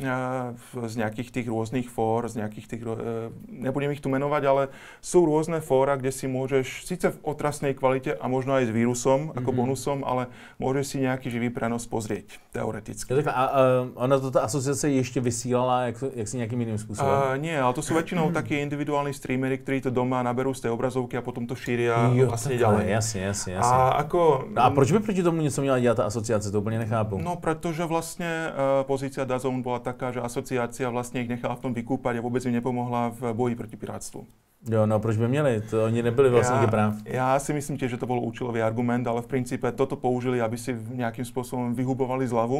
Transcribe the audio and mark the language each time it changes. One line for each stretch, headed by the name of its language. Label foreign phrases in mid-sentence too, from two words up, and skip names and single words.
Slovak: Z nejakých tých rôznych fór, z nejakých tých... Nebudem ich tu menovať, ale sú rôzne fóra, kde si môžeš, síce v otrasnej kvalite a možno aj s vírusom, ako bonusom, ale môžeš si nejaký živý prenos pozrieť, teoreticky. A ona to tá asociácia ešte vysílala, jak si nejakým iným spôsobom? Nie, ale to sú väčšinou takí individuálni streamery, ktorí to doma naberú z tej obrazovky a potom to šíria vlastne ďalej. Jasne.
Czech: A proč by proti tomu něco měla dělat ta asociace? To úplně nechápu. No,
Slovak: protože vlastne pozícia DAZN bola taká, že asociácia vlastne ich nechala v tom vykúpať a vôbec im nepomohla v boji proti pirátstvu.
Czech: Jo, no proč by měli? To oni nebyli vlastníky práv.
Slovak: Ja si myslím tiež, že to bol účelový argument, ale v princípe toto použili, aby si nejakým spôsobom vyhubovali zľavu.